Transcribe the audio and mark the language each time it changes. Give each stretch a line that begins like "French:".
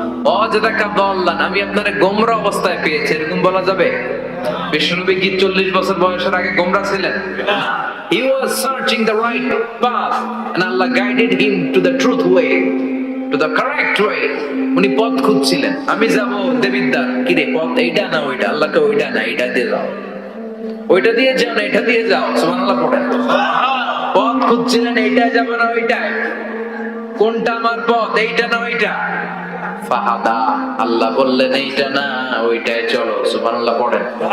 Arabic: ওয়াজাদাকা দাল্লান,
Bangla: আমি আপনারে গোমরা অবস্থায় পেয়েছি, এরকম বলা যাবে? বিশ্বনবী কি 40 বছর বয়সের আগে গোমরা ছিলেন?
English: He was searching the right path and Allah guided him to the truth way, to the correct way.
Bangla: উনি পথ খুঁজছিলেন। আমি যাব দেবিদ্দার, কি রে পথ এইটা না ওইটা? আল্লাহকে ওইটা না এইটা দিয়ে যাও, ওইটা দিয়ে যাও না এটা দিয়ে যাও। সুবহানাল্লাহ পড়েন। পথ খুঁজছিলেন, এইটা যাব না ওইটাই, কোনটা আমার পথ, এইটা না ওইটা? ফাহাদা, আল্লাহ বললেন এইটা না ওইটাই চলো। সুবহানাল্লাহ পড়েন।